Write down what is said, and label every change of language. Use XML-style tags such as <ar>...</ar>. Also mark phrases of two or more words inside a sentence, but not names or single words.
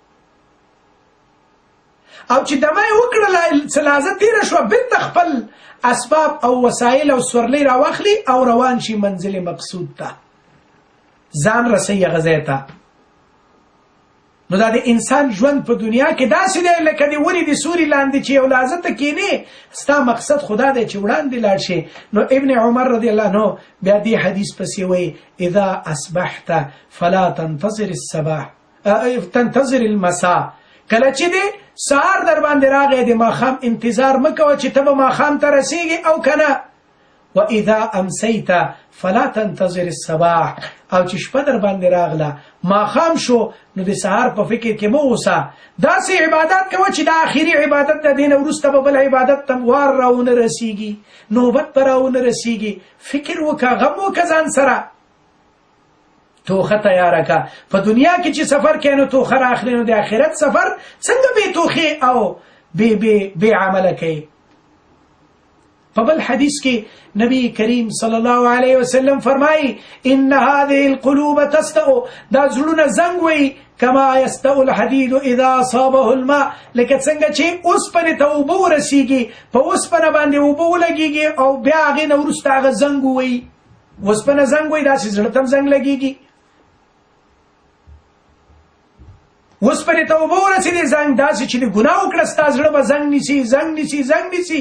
<ps>او چې دمه یې وکړله څه لحظه تېره شوه، بېرته خپل اسباب او وسایل او سورلۍ راواخلي او روان شي منزل مقصود ته، ځان رسوي هغه ځای ته. نو دا د انسان ژوند په دنیا کې داسې دی لکه د ونې د سوري لاندې چې یو لحظه ته کښېنې، ستا مقصد خدا دی چې وړاندې لاړ شي. نو ابن عمر</ps> <ar>رضی الله عنه</ar> <ps>بیا دې حدیث پسې وایي</ps> <ar>اذا اصبحت فلا تنتظر المساء،</ar> <ps>کله چې دې سهار در باندې راغی د ماښام انتظار مه کوه چې ته به ماښام ته رسېږي او که نه.</ps> <ar>واذا امسیت فلا تنتظر الصباح،</ar> <ps>او چې شپه در باندې راغله ماښام شو نو د سهار په فکر کې مه اوسه، داسې عبادت کوه چې د آخري عبادت د دې نه وروسته به بل عبادت ته وار راونه رسېږي، نوبت به راونه رسېږي. فکر وکړه، غم وکړه ځان سره، توخه تیاره که. په دنیا کې چې سفر کوې نو توخه راخلې، نو د آخرت سفر څنګه بې توخې او بې عمله کوي. په بل حدیث کې نبی کریم</ps> <ar>صلی الله علیه وسلم فرمایي ان هذه القلوب تستأ،</ar> <ps>دا زړونه زنګ وي،</ps> <ar>کما یستأ الحدید اذا اصابه الماء،</ar> <ps>لکه څنګه چې اوسپنې ته اوبه ورسیږي، په اوسپنه باندې اوبه ولګېږي او بیا هغې نه وروسته هغه زنګ ووایي، اوسپنه زنګ وایي، داسې زړه ته هم زنګ لګېږي. اوسپنې ته اوبه ورسېدې زنګ، داسې چې د ګناه وکړه ستا زړه به زنګ نیسي.</ps>